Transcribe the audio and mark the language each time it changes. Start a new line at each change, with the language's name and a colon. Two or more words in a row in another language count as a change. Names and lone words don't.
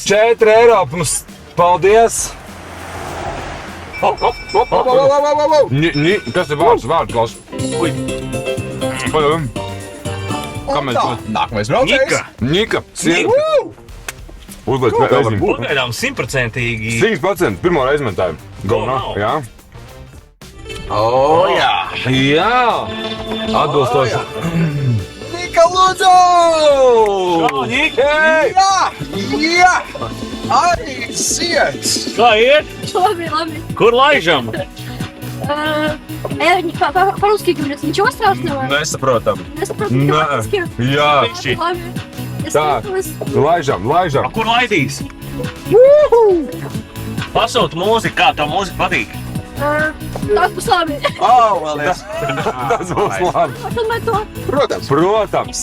Latvian: 4 eiro mums. Paldies! Kas ir vārds, Klaus? Kā mēs to? Nākamais braucējs. Nika. Nika, sieva. Uzliek vēlreiz. Pagaidām 100%. 100% pirmo reizi mētāju.
English: Go now.
Latvian: Jā. Jā. Jā. Atbilstoši. Nika, lūdzu! Nika. Jā! Arī siets! Kā iet? Labi. Kur laižam?
Russian: По-русски говорят, ничего страшного.
Latvian: Nesaprotam. Неsaprotu, по-русски. Jā. Labi. Es Tā. skatos. Laižam. Kur laidīs? Pasūta mūzika, kā tev mūzika patīk? Так, būs labi. Paldies! Tas būs labi. Atfilmēt to. Protams.